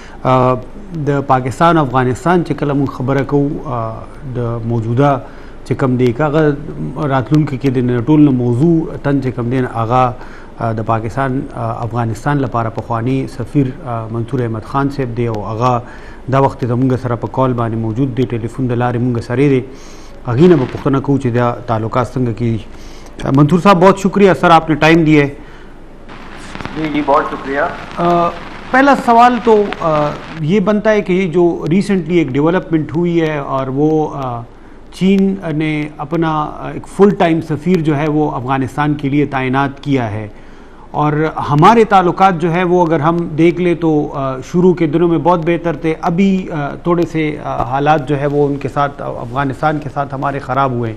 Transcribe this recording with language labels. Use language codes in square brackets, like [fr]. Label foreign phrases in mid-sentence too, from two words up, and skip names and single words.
[ps] د پاکستان افغانستان چې کله موږ خبره کوو د موجوده چې کوم دی هغه راتلونکي کې د ټول نه موضوع تن چې کوم دی هغه د پاکستان افغانستان لپاره پخوانی سفیر منصور احمد خان صاحب دی او هغه دا وخت زموږ سره په کال باندې موجود دی، ټلیفون د لارې موږ سره دی، هغې نه به پوښتنه کوو چې دا تعلقات څنګه کېږي. [ur] منصور صاحب بہت شکریہ سر، آپ نے ٹائم دیے. جی بہت شکریہ. پہلا سوال تو یہ بنتا ہے کہ یہ جو ریسنٹلی ایک ڈیولپمنٹ ہوئی ہے اور وہ چین نے اپنا ایک [en] full time [ur] سفیر جو ہے وہ افغانستان کے لیے تعینات کیا ہے، اور ہمارے تعلقات جو ہے وہ اگر ہم دیکھ لیں تو شروع کے دنوں میں بہت بہتر تھے، ابھی تھوڑے سے حالات جو ہے وہ ان کے ساتھ افغانستان کے ساتھ ہمارے خراب ہوئے.